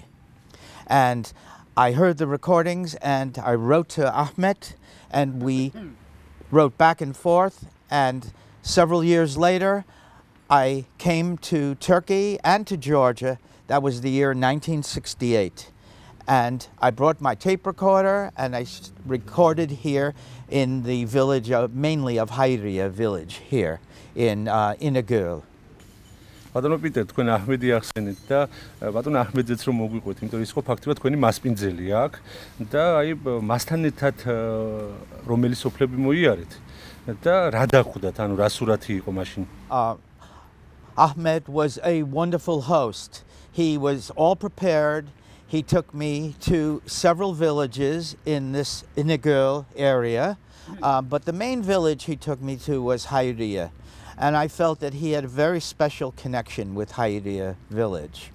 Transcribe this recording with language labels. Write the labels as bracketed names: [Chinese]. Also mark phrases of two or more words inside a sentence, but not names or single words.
[English] And I heard the recordings, and I wrote to Ahmed, and we wrote back and forth, and several years later I came to Turkey and to Georgia. That was the year 1968, and I brought my tape recorder and I recorded here in the village mainly of Hayriya village here in Inagul. [Georgian] ბატონო პიტერ, თქვენ აჰმედი ახსენეთ და ბატონო აჰმედზეც რომ მოგვიყვეთ, იმიტომ ის ხო ფაქტობრივად თქვენი მასპინძელი აქ და აი მასთან ერთად რომელი სოფლები მოიარეთ და რა დახვდათ, ანუ რა სურათი იყო მაშინ? [English] Ahmed was a wonderful host. He was all prepared. He took me to several villages in this Inagul area, but the main village he took me to was Hayriya. And I felt that he had a very special connection with Hayriya village.